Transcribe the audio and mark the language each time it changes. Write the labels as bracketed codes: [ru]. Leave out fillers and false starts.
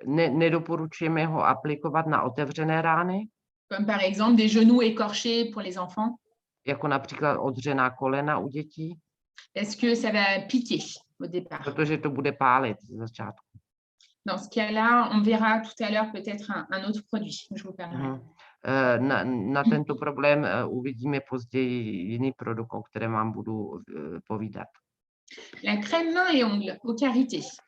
[cs] Nedoporučujeme ho aplikovat na otevřené rány. [fr] Comme par exemple des genoux écorchés pour les enfants. [cs] Jako například odřená kolena u dětí. [fr] Est-ce que ça va piquer au départ? [cs] Protože to bude pálit z začátku. [fr] Dans ce cas-là, on verra tout à l'heure peut-être un autre produit. Je vous parlerai. [cs] Na tento problém uvidíme později jiný produkt, o kterém vám budu povídat. [fr] La crème main et ongles au karité.